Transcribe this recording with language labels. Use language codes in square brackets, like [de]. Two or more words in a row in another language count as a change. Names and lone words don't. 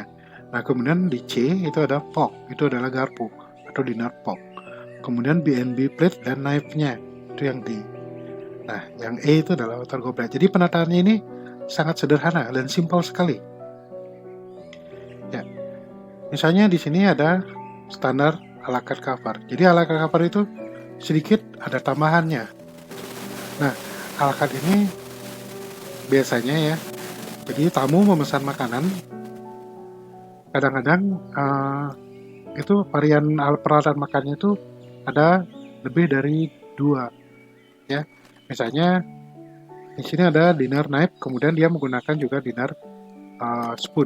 [id] Nah, kemudian di C itu ada fork, itu adalah garpu atau [en] dinner fork. [id] Kemudian [en] B and B plate [id] dan knife-nya, itu yang D. Nah, yang E itu adalah [en] water goblet. [id] Jadi penataannya ini sangat sederhana dan simpel sekali. Ya, misalnya di sini ada standar [en] a la carte cover. [id] Jadi [en] a la carte cover [id] itu sedikit ada tambahannya. Nah, [en] a la carte [id] ini biasanya ya, jadi tamu memesan makanan, kadang-kadang itu varian peralatan makannya itu ada lebih dari 2 ya. Misalnya di sini ada [en] dinner knife, [id] kemudian dia menggunakan juga [en] dinner spoon.